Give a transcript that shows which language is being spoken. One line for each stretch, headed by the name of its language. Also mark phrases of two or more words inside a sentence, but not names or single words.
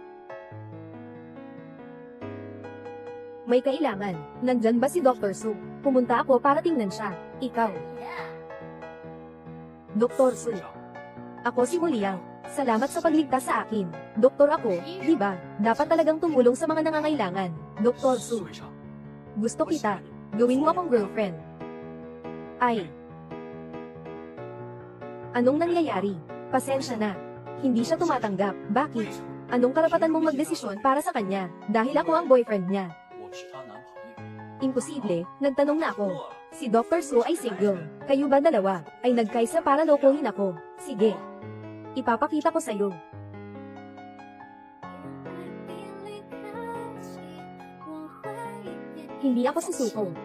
Filipino: May kailangan. Nandyan ba si Dr. Su? Pumunta ako para tingnan siya. Ikaw. Dr. Su. Ako si Juliang. Salamat sa pagligtas sa akin. Doktor ako, di ba? Dapat talagang tumulong sa mga nangangailangan. Dr. Su.
Chinese: 座位上，
Filipino: Gusto kita. Gawin mo akong girlfriend. Ay. Anong nangyayari? Pasensya na. Hindi siya tumatanggap. Bakit? Anong karapatan mong magdesisyon para sa kanya? Dahil ako ang boyfriend niya.
Chinese: 我是她男朋友。
Filipino: Imposible. Nagtanong na ako. Si Dr. Su ay single. Kayo ba dalawa ay nagkaisa para lokohin ako? Sige. Ipapakita ko sa'yo. Hindi ako susuko.